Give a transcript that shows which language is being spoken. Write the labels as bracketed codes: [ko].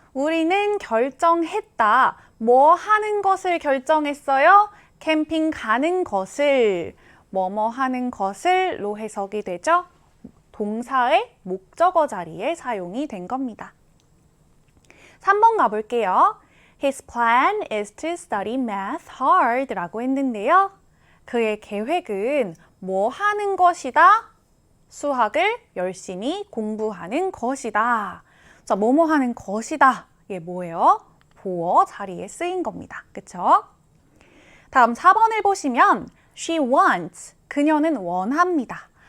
[ko] 우리는 결정했다. 뭐 하는 것을 결정했어요? 캠핑 가는 것을, 뭐뭐 하는 것을로 해석이 되죠? 동사의 목적어 자리에 사용이 된 겁니다. 3번 가볼게요. [en] His plan is to study math hard [ko] 라고 했는데요. 그의 계획은 뭐 하는 것이다? 수학을 열심히 공부하는 것이다. 자, 뭐뭐 하는 것이다. 이게 뭐예요? 보어 자리에 쓰인 겁니다. 그쵸? 다음 4번을 보시면 [en] She wants, [ko] 그녀는 원합니다.